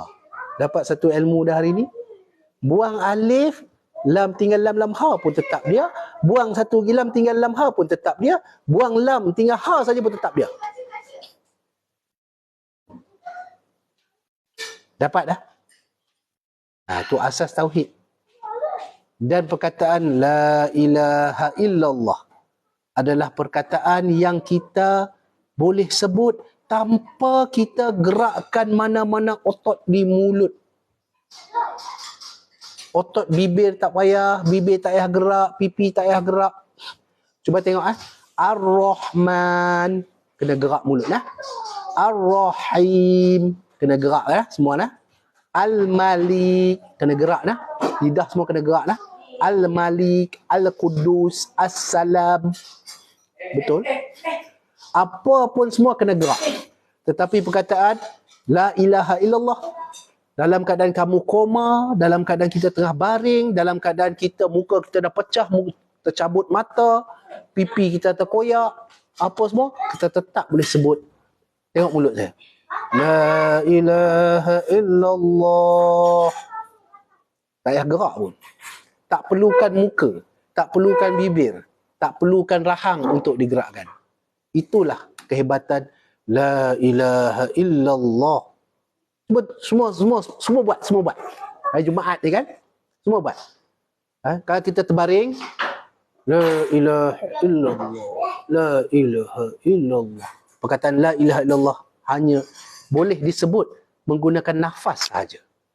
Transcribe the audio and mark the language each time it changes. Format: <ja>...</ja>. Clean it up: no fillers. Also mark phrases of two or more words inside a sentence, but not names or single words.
<ms>Dapat satu ilmu dah hari ni. Buang alif, lam tinggal lam ha pun tetap dia. Buang satu lam tinggal lam ha pun tetap dia. Buang lam tinggal ha saja pun tetap dia. Dapat dah? Itu asas tauhid. Dan perkataan</ms> <ar>لا إله إلا الله</ar> <ms>adalah perkataan yang kita boleh sebut tanpa kita gerakkan mana-mana otot di mulut. Otot bibir tak payah, bibir tak payah gerak, pipi tak payah gerak. Cuba tengok Ar-Rahman, kena gerak mulut lah. Ar-Rahim, kena gerak lah semua lah. Al-Malik, kena gerak lah. Lidah semua kena gerak lah. Al-Malik, Al-Qudus, As-Salam. Betul? Apa pun semua kena gerak. Tetapi perkataan</ms> <ar>لا إله إلا الله,</ar> <ms>dalam keadaan kamu koma, dalam keadaan kita tengah baring, dalam keadaan kita muka kita dah pecah, tercabut mata, pipi kita terkoyak, apa semua, kita tetap boleh sebut. Tengok mulut saya.</ms> <ar>لا إله إلا الله.</ar> <ms>Tak payah gerak pun. Tak perlukan muka, tak perlukan bibir, tak perlukan rahang untuk digerakkan. Itulah kehebatan</ms> <ar>لا إله إلا الله.</ar> <ms>Semua buat. Hari Jumaat ni kan? Semua buat. Kalau kita terbaring,</ms> <ar>لا إله إلا الله، لا إله إلا الله.</ar> <ms>Perkataan</ms> <ar>لا إله إلا الله</ar> <ms>hanya boleh disebut menggunakan nafas saja.</ms>